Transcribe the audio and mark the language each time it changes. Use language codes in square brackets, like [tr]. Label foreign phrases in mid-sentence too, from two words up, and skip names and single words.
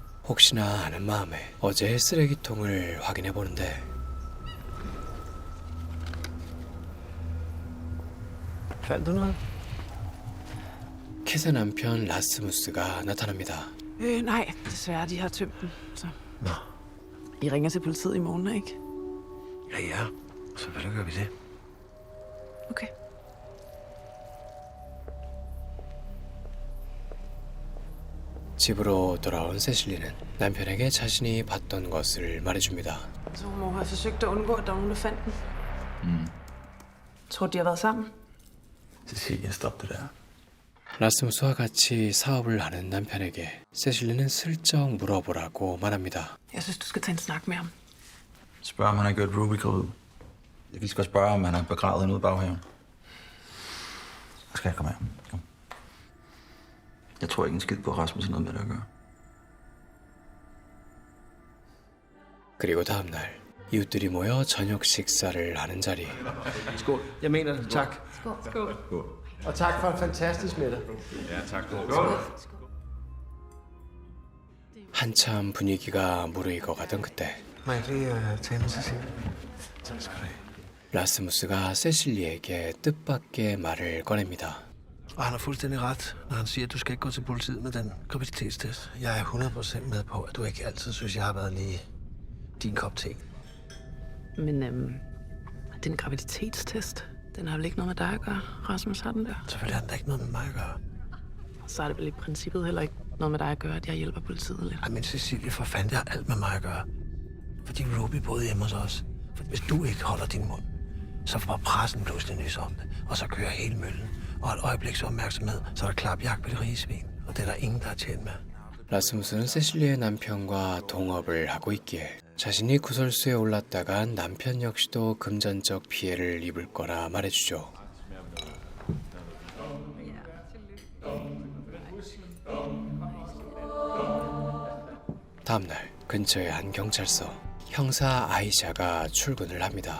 [ko] 혹시나 하는 마음에 어제의 쓰레기통을 확인해 보는데 [da] Fandt du noget? [ko] 캣의 남편 라스무스가 나타납니다. [da] Nej, desværre, de har tømt den. Så. Nå. I ringer til politiet i morgen, ikke? Ja, ja. Selvfølgelig gør vi det. Okay. [ko] 집으로 돌아온 세실리는 남편에게 자신이 봤던 것을 말해줍니다. [da] Så hun må have forsøgt at undgå, at der var nogen, der fandt den. Tror de har været sammen? Cecilia, stop det der. [ko] 라스무스와 같이 사업을 하는 남편에게 세실리는 슬쩍 물어보라고 말합니다. [da] Jeg synes, du skal tage en snak med ham. Spørg, om han har gjort Ruby gravid. Vi skal spørge, om han har begravet hende ude i baghaven. Så skal jeg komme her. Kom. Jeg tror ikke en skid på, at Rasmus har noget med det at gøre. [ko] 그리고 다음 날 이웃들이 모여 저녁 식사를 하는 자리. [da] Skål. Jeg mener det. Tak. Skål. Og tak for en fantastisk middag. [ko] 한참 분위기가 무르익어가던 그때 [da] Må jeg lige tale med Cecilie? Tak skal du have. [ko] 라스무스가 세실리에게 뜻밖의 말을 꺼냅니다. [da] Og han har fuldstændig ret, når han siger, at du skal ikke gå til politiet med den graviditetstest. Jeg er 100% med på, at du ikke altid synes, jeg har været lige din kop te. Men den graviditetstest, den har vel ikke noget med dig at gøre? Rasmus har den der. Selvfølgelig har den da ikke noget med mig at gøre. Så er det vel i princippet heller ikke noget med dig at gøre, at jeg hjælper politiet lidt. Ej, men Cecilie, for fanden, det har alt med mig at gøre. Fordi Ruby boede hjemme hos os. For hvis du ikke holder din mund, så får pressen pludselig nys om det. Og så kører hele møllen. Og et øjebliks opmærksomhed, så er der klapjagt på det rige svin. Og det er der ingen, der er tjent med. [ko] 라스무스는 세실리의 남편과 동업을 하고 있기에 자신이 구설수에 올랐다간 남편 역시도 금전적 피해를 입을 거라 말해주죠. 다음날 근처의 한 경찰서 형사 아이샤가 출근을 합니다.